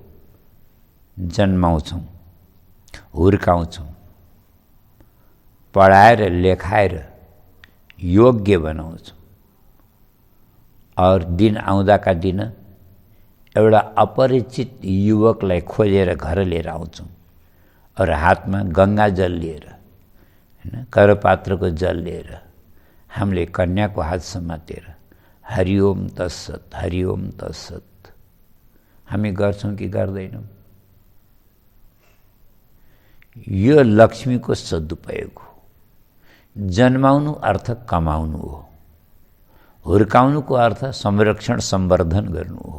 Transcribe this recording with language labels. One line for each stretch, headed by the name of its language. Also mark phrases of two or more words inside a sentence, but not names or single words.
Nepali: जन्माउँछौँ, हुर्काउँछौँ, पढाएर लेखाएर योग्य बनाउँछौँ और दिन आउँदाका दिन एउटा अपरिचित युवकलाई खोजेर घर लिएर आउँछौँ और हातमा गंगा जल लिएर, हैन, करपात्रको जल लिएर हामीले कन्याको हात समातेर
Sanskrit: हरिओम तत्सत, हरिओम तत्सत
Nepali: हामी गर्छौँ कि गर्दैनौँ? यो लक्ष्मीको सदुपयोग हो। जन्माउनु अर्थ कमाउनु हो, हुर्काउनुको अर्थ संरक्षण संवर्धन गर्नु हो।